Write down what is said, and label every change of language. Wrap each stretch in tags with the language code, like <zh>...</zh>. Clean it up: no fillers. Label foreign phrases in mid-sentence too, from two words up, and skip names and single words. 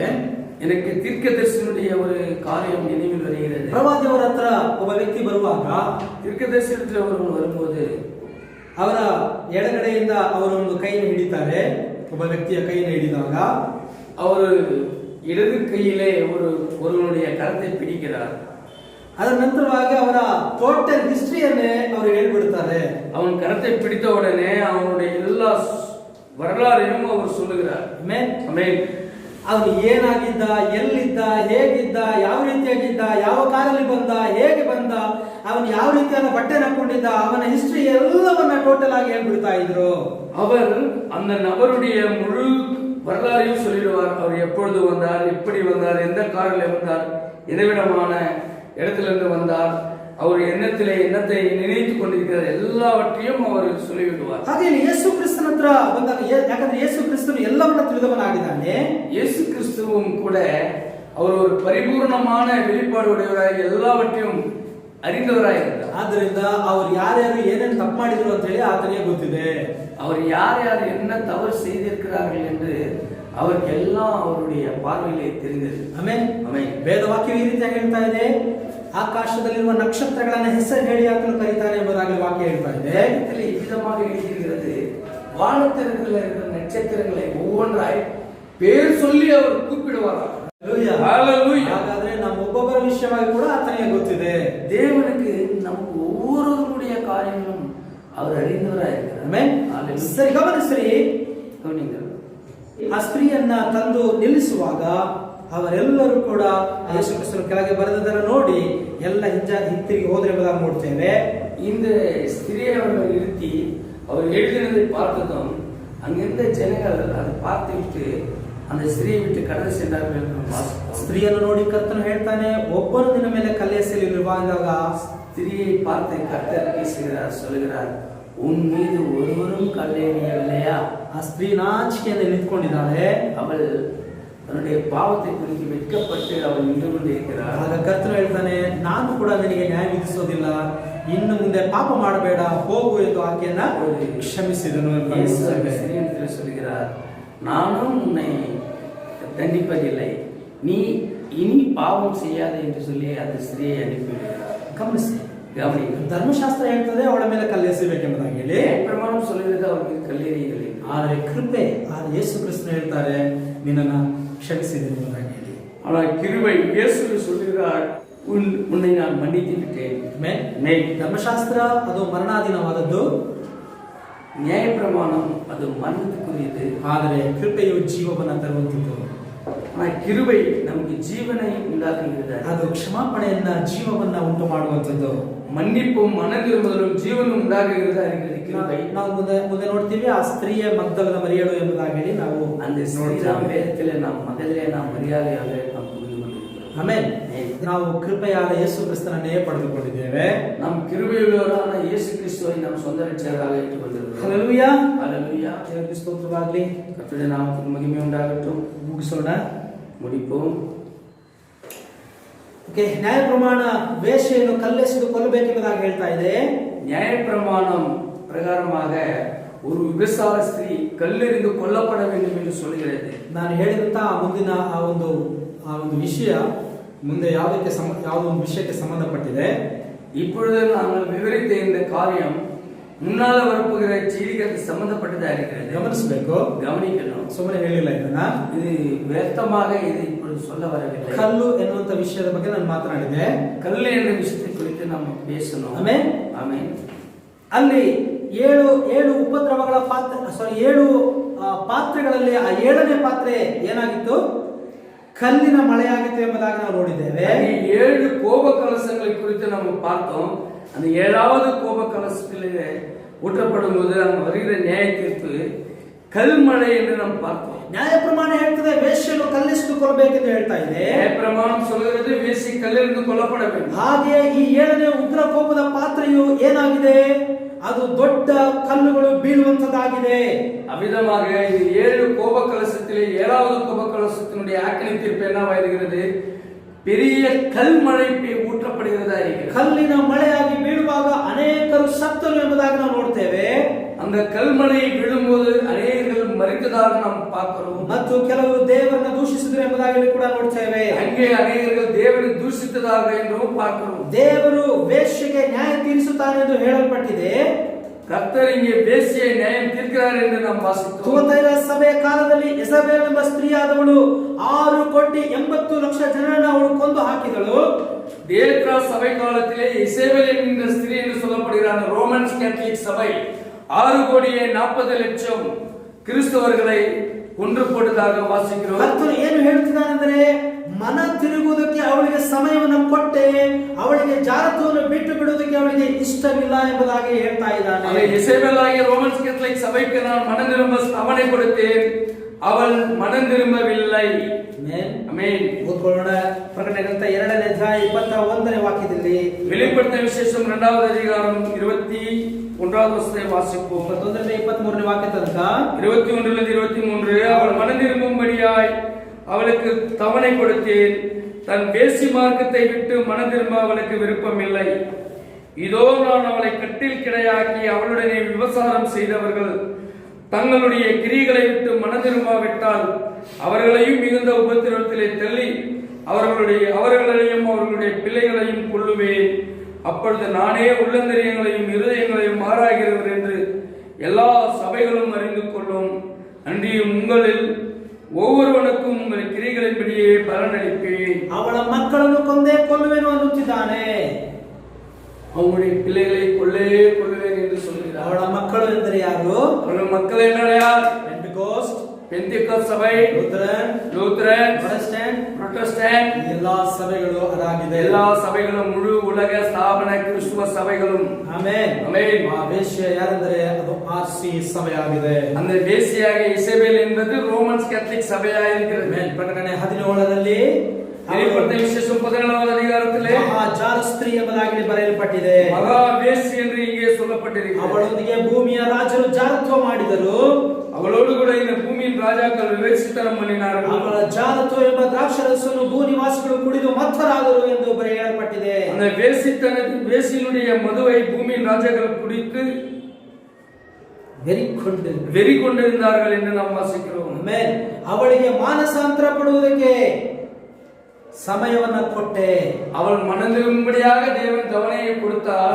<ta>எனக்கு தீர்க்கதரிசியுடைய ஒரு காரியம் நினைவில் வருகிறது.</ta> <kn>ಪ್ರವಾದಿಯವರ ಹತ್ರ ಒಬ್ಬ ವ್ಯಕ್ತಿ ಬರುವಾಗ,</kn> <ta>தீர்க்கதரிசி ஒருவன் வரும்போது</ta> <kn>ಅವರ ಎಡಗಡೆಯಿಂದ ಅವರು ಒಂದು ಕೈಯನ್ನು ಹಿಡಿತಾರೆ. ಒಬ್ಬ ವ್ಯಕ್ತಿಯ ಕೈಯನ್ನು ಹಿಡಿದಾಗ</kn> <ta>அவர் இடது கையிலே ஒருவனுடைய கரத்தை பிடிக்கிறார்.</ta> <kn>ಅದರ ನಂತರವಾಗಿ ಅವರ</kn> <en>total history</en> <kn>ಅವರು ಹೇಳ್ಬಿಡ್ತಾರೆ.</kn> <ta>அவன் கரத்தை பிடித்த உடனே அவனுடைய எல்லா வரலாறையும் அவர் சொல்லுகிறார்.</ta> <kn>ಆಮೆನ್. ಅವನು ಏನಾಗಿದ್ದ, ಎಲ್ಲಿದ್ದ, ಹೇಗಿದ್ದ, ಯಾವ ರೀತಿಯಾಗಿದ್ದ, ಯಾವ ಕಾರಲ್ಲಿ ಬಂದ, ಹೇಗೆ ಬಂದ, ಅವನು ಯಾವ ರೀತಿಯಾದ ಬಟ್ಟೆ ಹಾಕೊಂಡಿದ್ದ, ಅವನ ಹಿಸ್ಟ್ರಿ ಎಲ್ಲವನ್ನ ಟೋಟಲ್ ಆಗಿ ಹೇಳ್ಬಿಡ್ತಾ ಇದ್ರು.</kn> <ta>அவர் அந்த நபருடைய முழு வரலாறையும் சொல்லிடுவார். அவர் எப்பொழுது வந்தார், எப்படி வந்தார், எந்த காரில் வந்தார், எந்தவிதமான இடத்திலிருந்து வந்தார், அவர் எண்ணத்திலே எண்ணத்தை நினைத்துக் கொண்டிருக்கிறார், எல்லாவற்றையும் அவர் சொல்லிவிடுவார்.</ta> <kn>ಹಾಗೆ ಯೇಸು ಕ್ರಿಸ್ತನ ಹತ್ರ ಬಂದಾಗ, ಯಾಕಂದ್ರೆ ಯೇಸು ಕ್ರಿಸ್ತನು ಎಲ್ಲವನ್ನ ತಿಳಿದವನಾಗಿದ್ದಾನೆ.</kn> <ta>இயேசு கிறிஸ்துவும் கூட அவர் ஒரு பரிபூர்ணமான வெளிப்பாடு உடையவராಗಿ எல்லாவற்றையும் அறிந்தவராயிருந்தார்.</ta> <kn>ಆದ್ದರಿಂದ ಅವರು ಯಾರ್ಯಾರು ಏನೇನು ತಪ್ಪು ಮಾಡಿದ್ರು ಅಂತ ಹೇಳಿ ಆತನಿಗೆ ಗೊತ್ತಿದೆ.</kn> <ta>அவர் யார் யார் என்ன தவறு செய்திருக்கிறார்கள் என்று அவருக்கு எல்லாம் அவருடைய பார்வையிலே தெரிந்தது.</ta> <kn>ಆಮೆನ್. ಆಮೆನ್. ವೇದವಾಕ್ಯವು ಈ ರೀತಿಯಾಗಿ ಹೇಳ್ತಾ ಇದೆ, ಆಕಾಶದಲ್ಲಿರುವ ನಕ್ಷತ್ರಗಳನ್ನ ಹೆಸರು ಹೇಳಿ ಆತನು ಕರೀತಾನೆ ಎಂಬುದಾಗಿ ವಾಕ್ಯ ಹೇಳ್ತಾ ಇದೆ. ಈ ವಿಧವಾಗಿ</kn> <ta>எழுதியிருக்கிறது, வானத்தில் இருக்கிற நட்சத்திரங்களை ஒவ்வொன்றாய் பேர் சொல்லி அவர் கூப்பிடுவாராம். ஹalleluya.</ta> <kn>ಹಾಗಾದ್ರೆ ನಮ್ಮ ಒಬ್ಬೊಬ್ಬರ ವಿಷಯವಾಗಿ ಕೂಡ ಆತನಿಗೆ ಗೊತ್ತಿದೆ.</kn> <ta>தேவனுக்கு நமக்கு ஒவ்வொருவருடைய காரியங்களும் அவர் அறிந்தவராயிருக்கிறார்.</ta> <kn>ಆಮೆನ್. ಸರಿ, ಗಮನಿಸ್ರಿ.</kn> <ta>கவனிங்கள்.</ta> <kn>ಆ ಸ್ತ್ರೀಯನ್ನ ತಂದು ನಿಲ್ಲಿಸುವಾಗ ಅವರೆಲ್ಲರೂ ಕೂಡ ಯೇಸು ಕ್ರಿಸ್ತನ ಕೆಳಗೆ ಬರೆದದನ್ನು ನೋಡಿ ಎಲ್ಲ ಹಿಂತಿರುಗಿ ಹೋದ್ರೆ ಎಂಬುದಾಗಿ ನೋಡ್ತೇವೆ.</kn> <ta>இந்த ஸ்திரியை அவர்கள் நிறுத்தி அவர் எழுதினதை பார்த்ததும் அங்கிருந்த ஜனங்கள் அதை பார்த்துவிட்டு அந்த ஸ்திரியை விட்டு கடந்து சென்றார்கள் என்று வாசித்தோம்.</ta> <kn>ಸ್ತ್ರೀಯನ್ನು ನೋಡಿ ಕರ್ತನು ಹೇಳ್ತಾನೆ, ಒಬ್ಬನು ನಿನ್ನ ಮೇಲೆ ಕಲ್ಲೆಸೆಯಲಿರುವಾಗ</kn> <ta>ஸ்திரியை பார்த்து கர்த்தர் பேசுகிறார், சொல்கிறார், உன் மீது ஒருவரும் கல்லேறியவில்லையா?</ta> <kn>ಆ ಸ್ತ್ರೀ ನಾಚಿಕೆಯಿಂದ ನಿಂತ್ಕೊಂಡಿದ್ದಾಳೆ.</kn> <ta>அவள் தன்னுடைய பாவத்தை குறித்து வெட்கப்பட்டு அவள் நின்று கொண்டிருக்கிறார்.</ta> <kn>ಆಗ ಕರ್ತನು ಹೇಳ್ತಾನೆ, ನಾನು ಕೂಡ ನಿನಗೆ ನ್ಯಾಯ ವಿಧಿಸೋದಿಲ್ಲ, ಇನ್ನು ಮುಂದೆ ಪಾಪ ಮಾಡಬೇಡ, ಹೋಗು ಎಂದು ಆಕೆಯನ್ನ ಕ್ಷಮಿಸಿದನು.</kn> <ta>ஸ்திரீயிடத்தில் சொல்கிறார், நானும் உன்னை தண்டிப்பதில்லை, நீ இனி பாவம் செய்யாதே என்று சொல்லி அந்த ஸ்திரியை அனுப்பிவிடுகிறார்.</ta> <kn>ಗಮನಿಸಿ,</kn> <ta>கவனி.</ta> <kn>ಧರ್ಮಶಾಸ್ತ್ರ ಹೇಳ್ತದೆ ಅವಳ ಮೇಲೆ ಕಲ್ಲೆಸೆಯಬೇಕೆಂಬುದಾಗಿ ಹೇಳಿ,</kn> <ta>பிரமாணம் சொல்லுகிறது அவருக்கு கல்லெறியுங்கள்.</ta> <kn>ಆದರೆ ಕೃಪೆ, ಆದರೆ ಯೇಸು ಕ್ರಿಸ್ತನು ಹೇಳ್ತಾರೆ, ನಿನ್ನನ್ನ ಕ್ಷಮಿಸಿದೆ ಎಂಬುದಾಗಿ ಹೇಳಿ.</kn> <ta>ஆனால் கிருபை, இயேசு சொல்லுகிறார், உன்னை நான் மன்னித்து விட்டேன்.</ta> <kn>ಧರ್ಮಶಾಸ್ತ್ರ ಅದು ಮರಣಾಧೀನವಾದದ್ದು,</kn> <ta>நியாயப்பிரமாணம் அது மரணத்துக்குரியது.</ta> <kn>ಆದರೆ ಕೃಪೆಯು ಜೀವವನ್ನು ತರುವಂಥದ್ದು.</kn> <ta>ஆனால் கிருபை நமக்கு ஜீவனை உண்டாக்குகிறது.</ta> <kn>ಅದು ಕ್ಷಮಾಪಣೆಯನ್ನ, ಜೀವವನ್ನ ಉಂಟು ಮಾಡುವಂಥದ್ದು.</kn> <ta>மன்னிப்பும் மனதிரும்புதலும் ஜீவனும் உண்டாகுகிறது அறிகிறது கிருபை.</ta> <kn>ನಾವು ಮುಂದೆ ನೋಡ್ತೀವಿ, ಆ ಸ್ತ್ರೀಯ ಮಗ್ದಲದ ಮರಿಯಳು ಎಂಬುದಾಗಿ ಹೇಳಿ ನಾವು</kn> <ta>அந்த ஸ்திரீராம் வேதத்திலே நாம் முதல்ல மரியாதையாக நாம் புரிந்து கொண்டிருக்கிறோம்.</ta> <kn>ಆಮೆನ್. ನಾವು ಕೃಪೆಯಾದ ಯೇಸು ಕ್ರಿಸ್ತನನ್ನೇ ಪಡೆದುಕೊಂಡಿದ್ದೇವೆ.</kn> <ta>நாம் கிருபையுள்ளவரான இயேசு கிறிஸ்துவை நாம் சொந்த ರಕ್ಷಕರಾக ಏற்றுಕೊಂಡಿದ್ದೇವೆ.</ta> <kn>ಹಲ್ಲೆಲೂಯಾ.</kn> <ta>ஹல்லேலூயா.</ta> <kn>ದೇವರಿಗೆ ಸ್ತೋತ್ರವಾಗಲಿ.</kn> <ta>கர்த்தருடைய நாமத்துக்கு மகிமை உண்டாகட்டும்.</ta> <kn>ಮುಗಿಸೋಣ,</kn> <ta>முடிப்போம்.</ta> <kn>ಓಕೆ. ನ್ಯಾಯ ಪ್ರಮಾಣ ವೇಶ್ಯೆಯನ್ನು ಕಲ್ಲೆಸೆದು ಕೊಲ್ಲಬೇಕೆಂಬುದಾಗಿ ಹೇಳ್ತಾ ಇದೆ.</kn> <ta>நியாயப்பிரமாணம் பிரகாரமாக ஒரு விபச்சார ஸ்திரீ கல்லெறிந்து கொல்லப்பட வேண்டும் என்று சொல்கிறது.</ta> <kn>ನಾನು ಹೇಳಿದಂತ ಮುಂದಿನ ಆ ಒಂದು ವಿಷಯ ಮುಂದೆ ಯಾವುದೋ ಒಂದು ವಿಷಯಕ್ಕೆ ಸಂಬಂಧಪಟ್ಟಿದೆ.</kn> <ta>இப்பொழுது நாங்கள் விவரித்த இந்த காரியம் முன்னால் வரப்போகிற செய்திகளுக்கு சம்பந்தப்பட்டதா இருக்கிறது.</ta> <kn>ಗಮನಿಸಬೇಕು,</kn> <ta>கவனிக்கணும்.</ta> <kn>ಸುಮ್ಮನೆ ಹೇಳಿಲ್ಲ ಇದನ್ನ.</kn> <ta>இது ವ್ಯರ್ಥமாக இது இப்பொழுது சொல்ல வரவில்லை.</ta> <kn>ಕಲ್ಲು ಎನ್ನುವಂತ ವಿಷಯದ ಬಗ್ಗೆ ನಾನು ಮಾತನಾಡಿದೆ.</kn> <ta>கல்லு என்ற விஷயத்தை குறித்து நாம் பேசணும்.</ta> <kn>ಆಮೆನ್.</kn> <ta>ஆமென்.</ta> <kn>ಅಲ್ಲಿ ಏಳು ಉಪದ್ರವಗಳ ಏಳು ಪಾತ್ರೆಗಳಲ್ಲಿ ಆ 7ನೇ ಪಾತ್ರೆ ಏನಾಗಿತ್ತು? ಕಲ್ಲಿನ ಮಳೆಯಾಗಿತ್ತು ಎಂಬುದಾಗಿ ನಾವು ನೋಡಿದ್ದೇವೆ.</kn> <ta>7 கோப கலசங்களை குறித்து நாம் பார்த்தோம். அந்த 7வது கோப கலசத்திலே ஊற்றப்படும் போது அங்கு வருகிற நியாய தீர்ப்பு கல்மழை என்று நாம் பார்த்தோம்.</ta> <kn>ನ್ಯಾಯ ಪ್ರಮಾಣ ಹೇಳ್ತದೆ ವೇಶ್ಯೆಯನ್ನು ಕಲ್ಲೆಸೆದು ಕೊಲ್ಲಬೇಕೆಂದು ಹೇಳ್ತಾ ಇದೆ.</kn> <ta>நியாய பிரமாணம் சொல்கிறது வேசி கல்லிருந்து கொல்லப்பட வேண்டும்.</ta> <kn>ಹಾಗೆ ಈ 7ನೇ ಉಗ್ರ ಕೋಪದ ಪಾತ್ರೆಯು ಏನಾಗಿದೆ? ಅದು ದೊಡ್ಡ ಕಲ್ಲುಗಳು ಬೀಳುವಂತದ್ದಾಗಿದೆ.</kn> <ta>அவ்விதமாக இந்த 7 கோப கலசத்தில் புஸ்தகத்திலே 7வது உபகலசத்தினுடைய ஆக்கினை தீர்ப்பு என்னவா இருக்கிறது? பெரிய கல்மழை ஊற்றப்படுகிறதா இருக்கிறது.</ta> <kn>ಕಲ್ಲಿನ ಮಳೆಯಾಗಿ ಬೀಳುವಾಗ ಅನೇಕರು ಸತ್ತರು ಎಂಬುದಾಗಿ ನಾವು ನೋಡ್ತೇವೆ.</kn> <ta>அந்த கல்மழை விழும்போது அநேகர்கள் மரித்ததாக நாம் பார்க்கிறோம்.</ta> <kn>ಮತ್ತು ಕೆಲವರು ದೇವರನ್ನು ದೂಷಿಸಿದರು ಎಂಬುದಾಗಿ ಕೂಡ ನೋಡ್ತೇವೆ.</kn> <ta>அங்கே அநேகர்கள் தேவனை தூஷித்ததாக என்றும் பார்க்கிறோம்.</ta> <kn>ದೇವರು ವೇಶ್ಯೆಗೆ ನ್ಯಾಯ ತೀರಿಸುತ್ತಾನೆ ಎಂದು ಹೇಳಲ್ಪಟ್ಟಿದೆ.</kn> <ta>கர்த்தர் இங்கே வேசியை நியாயம் தீர்க்கிறார் என்று நாம் வாசித்தோம்.</ta> <kn>ತುವತೈರ ಸಭೆಯ ಕಾಲದಲ್ಲಿ ಇಸಬೇಲ್ ಎಂಬ ಸ್ತ್ರೀಯಾದವಳು 6,80,00,000 ಜನರನ್ನು ಅವಳು ಕೊಂದು ಹಾಕಿದಳು.</kn> <ta>தேத்ரா சபை காலத்திலே இசேபேல் என்கிற ஸ்திரீ என்று சொல்லப்படுகிறார் ரோமன் கேத்தலிக் சபை 6,40,00,000 கிறிஸ்தவர்களை கொன்று போட்டதாக வாசிக்கிறோம்.</ta> <kn>ಕರ್ತನು ಏನು ಹೇಳ್ತಿದ್ದಾನೆಂದರೆ, ಮನ ತಿರುಗುವುದಕ್ಕೆ ಅವಳಿಗೆ ಸಮಯವನ್ನು ಕೊಟ್ಟೆ, ಅವಳಿಗೆ ಜಾರತ್ವವನ್ನು ಬಿಟ್ಟು ಬಿಡುವುದಕ್ಕೆ ಅವಳಿಗೆ ಇಷ್ಟವಿಲ್ಲ ಎಂಬುದಾಗಿ ಹೇಳ್ತಾ ಇದ್ದಾನೆ.</kn> <ta>இசேபேல் ஆகிய ரோமன் கேத்தலிக் சபைக்கு நான் மனம் திரும்ப ஸ்தாபனை கொடுத்தேன், அவள் மனம் திரும்பவில்லை.</ta> <kn>ಆಮೆನ್. ಓದ್ಕೊಳ್ಳೋಣ. ಪ್ರಕಟಣೆ ಗ್ರಂಥ 2ನೇ ಅಧ್ಯಾಯ 21ನೇ ವಾಕ್ಯದಲ್ಲಿ,</kn> <ta>வெளிப்படுத்தின விசேஷம் 2வது அதிகாரம் 21வது வசனத்தை வாசிப்போம்.</ta> <kn>21ರಿಂದ 23ನೇ ವಾಕ್ಯ ತನಕ.</kn> <ta>21லிருந்து 23. அவள் மனம் திரும்பும்படியாய் அவளுக்கு தவணை கொடுத்தேன், தன் வேசி மார்க்கத்தை விட்டு மனம் திரும்ப அவளுக்கு விருப்பமில்லை. இதோ நான் அவளை கட்டில் கிடையாக்கி அவளுடனே விபசாரம் செய்தவர்கள் தங்களுடைய கிரிகளை விட்டு மனம் திரும்பாவிட்டால் அவர்களையும் மிகுந்த உபத்திரவத்திலே தள்ளி அவர்களையும் அவர்களுடைய பிள்ளைகளையும் கொல்லுவேன். அப்பொழுது நானே உள்ளந்தரியங்களையும் இருதயங்களையும் ஆராய்கிறவர் என்று எல்லா சபைகளும் அறிந்து கொள்ளும். அன்றியும் உங்களில் ஒவ்வொருவனுக்கும் உங்கள் கிரிகளின்படியே பலனளிப்பேன்.</ta> <kn>ಅವಳ ಮಕ್ಕಳನ್ನು ಕೊಂದೇ ಕೊಲ್ಲುವೆನು ಅನ್ನುತ್ತಿದ್ದಾನೆ.</kn> <ta>அவங்களுடைய பிள்ளைகளை கொல்லுவேன் என்று சொல்கிறார்.</ta> <kn>ಅವಳ ಮಕ್ಕಳು ಎಂದರೆ ಯಾರು?</kn> <ta>அவಳ மக்கள் என்ன? யார்?</ta> <kn>ಪೆಂಟೆಕೋಸ್ಟ್,</kn> <ta>பெந்தேகோஸ்து சபை,</ta> <kn>ಲೂಥರನ್, ಪ್ರೊಟೆಸ್ಟೆಂಟ್ ಎಲ್ಲಾ ಸಭೆಗಳು ಅದಾಗಿದೆ.</kn> <ta>எல்லா சபைகளும் முழு உலக ஸ்தாபன கிறிஸ்துவ சபைகளும்.</ta> <kn>ಆಮೆನ್. ಆಮೆನ್. ಆ ವೇಶ್ಯ ಯಾರೆಂದರೆ ಅದು ಆರ್ಸಿ ಸಭೆಯಾಗಿದೆ.</kn> <ta>அந்த வேசியாக இசபேல் என்பது ரோமன் கேத்தலிக் சபையாக இருக்கிறது.</ta> <kn>ಆಮೆನ್. ಪ್ರಕಟಣೆ 17ರಲ್ಲಿ</kn> <ta>வெளிப்படுத்தின விசேஷம் 17வது அதிகாரத்திலே</ta> <kn>ಮಹಾ ಜಾರ ಸ್ತ್ರೀ ಎಂಬುದಾಗಿ ಬರೆಯಲ್ಪಟ್ಟಿದೆ.</kn> <ta>மகா வேசி என்று இங்கே சொல்லப்பட்டிருக்கிறது.</ta> <kn>ಅವಳೊಂದಿಗೆ ಭೂಮಿಯ ರಾಜರು ಜಾರತ್ವ ಮಾಡಿದರು.</kn> <ta>அவளோடு கூட இந்த பூமியின் ராஜாக்கள் விவேசித்தனம் பண்ணினார்கள்.</ta> <kn>ಅವಳ ಜಾರತ್ವ ಎಂಬ ದ್ರಾಕ್ಷರಸವನ್ನು ಭೂನಿವಾಸಿಗಳು ಕುಡಿದು ಮತ್ತರಾದರು ಎಂದು ಬರೆಯಲ್ಪಟ್ಟಿದೆ.</kn> <ta>அந்த வேசியினுடைய மதுவை பூமியின் ராஜாக்கள் குடித்து வெறி கொண்டிருந்தார்கள் என்று நாம் வாசிக்கிறோம்.</ta> <kn>ಆಮೆನ್. ಅವಳಿಗೆ ಮಾನಸಾಂತರ ಪಡುವುದಕ್ಕೆ ಸಮಯವನ್ನ ಕೊಟ್ಟೆ.</kn> <ta>அவள் மனம் திரும்பும்படியாக தேவன் தவணையை கொடுத்தார்.</ta>